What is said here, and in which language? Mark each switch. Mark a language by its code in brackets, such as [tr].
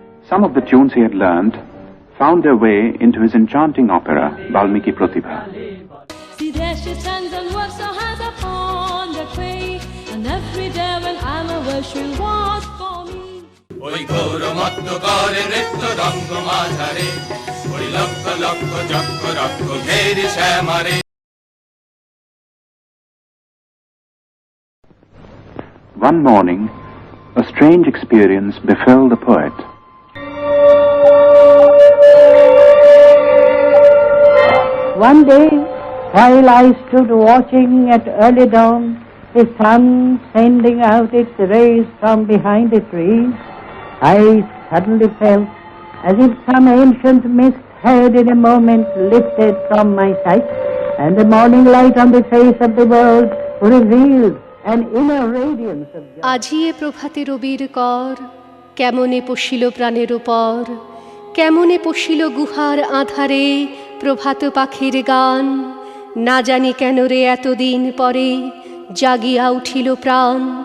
[en] Some of the tunes he had learned found their way into his enchanting opera, Valmiki Pratibha. See, there she stands and works her hands upon the clay, and every day when I'm away she'll walk for me. [bn] ওই গৌরমত্ত করে নৃত্য রঙ্গ মাঝারে ওই লক্ষ লক্ষ চক্র রক্ষ Gheri শ্যামারে. [en] One morning, a strange experience befell the poet. One day, while I stood watching at early dawn, the sun sending out its rays from behind the trees, I suddenly felt as if some ancient mist had in a moment lifted from my sight, and the morning light on the face of the world revealed an inner radiance of joy. [bn] আজিয়ে প্রভাতে রবির কর, কেমনে পশিল প্রাণের উপর, কেমনে পশিল গুহার আধারে প্রভাত পাখির গান, না জানি কেন রে এতদিন পরে জাগিয়া উঠিল প্রাণ.